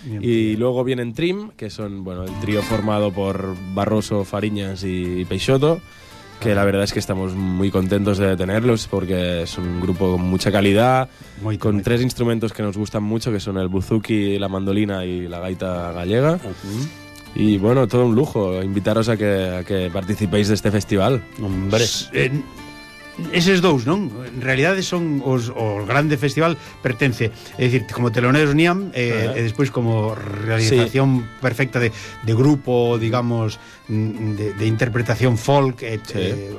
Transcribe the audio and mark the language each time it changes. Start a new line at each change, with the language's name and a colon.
Spanish: E logo vienen Trim, que son, bueno, el trio formado por Barroso, Fariñas y Peixoto, que la verdad es que estamos muy contentos de tenerlos, porque es un grupo con mucha calidad, tres instrumentos que nos gustan mucho, que son el buzuki, la mandolina y la gaita gallega. Y bueno, todo un lujo invitaros a que participéis de este festival. Hombre.
Galician: Eses dous, non? En realidade son os, o grande festival pertence, é dicir, como teloneros NIAM e despois como realización sí. perfecta de grupo, digamos, de interpretación folk, sí.